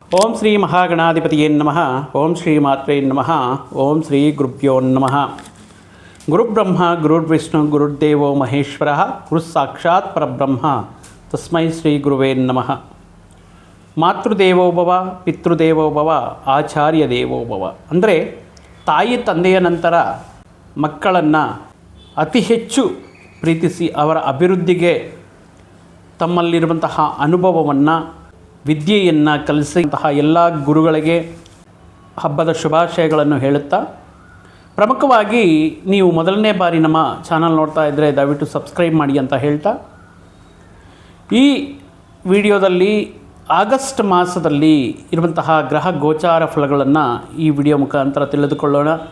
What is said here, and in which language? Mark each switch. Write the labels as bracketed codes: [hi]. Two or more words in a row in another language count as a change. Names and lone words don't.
[sa] ಓಂ ಶ್ರೀ ಮಹಾಗಣಾಧಿಪತಿಯೇ ನಮಃ. ಓಂ ಶ್ರೀ ಮಾತ್ರೇ ನಮಃ. ಓಂ ಶ್ರೀ ಗುರುಭ್ಯೋ ನಮಃ. ಗುರುಬ್ರಹ್ಮ ಗುರುರ್ವಿಷ್ಣು ಗುರುರ್ದೇವೋ ಮಹೇಶ್ವರ ಗುರು ಸಾಕ್ಷಾತ್ ಪರಬ್ರಹ್ಮ ತಸ್ಮೈ ಶ್ರೀ ಗುರುವೇ ನಮಃ. ಮಾತೃದೇವೋಭವ, ಪಿತೃದೇವೋಭವ, ಆಚಾರ್ಯ ದೇವೋಭವ. [kn] ಅಂದರೆ ತಾಯಿ ತಂದೆಯ ನಂತರ ಮಕ್ಕಳನ್ನು ಅತಿ ಹೆಚ್ಚು ಪ್ರೀತಿಸಿ ಅವರ ಅಭಿವೃದ್ಧಿಗೆ ತಮ್ಮಲ್ಲಿರುವಂತಹ ಅನುಭವವನ್ನು, ವಿದ್ಯೆಯನ್ನು ಕಲಿಸಿದಂತಹ ಎಲ್ಲ ಗುರುಗಳಿಗೆ ಹಬ್ಬದ ಶುಭಾಶಯಗಳನ್ನು ಹೇಳುತ್ತಾ, ಪ್ರಮುಖವಾಗಿ ನೀವು ಮೊದಲನೇ ಬಾರಿ ನಮ್ಮ ಚಾನಲ್ ನೋಡ್ತಾ ಇದ್ದರೆ ದಯವಿಟ್ಟು ಸಬ್ಸ್ಕ್ರೈಬ್ ಮಾಡಿ ಅಂತ ಹೇಳ್ತಾ, ಈ ವಿಡಿಯೋದಲ್ಲಿ ಆಗಸ್ಟ್ ಮಾಸದಲ್ಲಿ ಇರುವಂತಹ ಗ್ರಹ ಗೋಚಾರ ಫಲಗಳನ್ನು ಈ ವಿಡಿಯೋ ಮುಖಾಂತರ ತಿಳಿದುಕೊಳ್ಳೋಣ.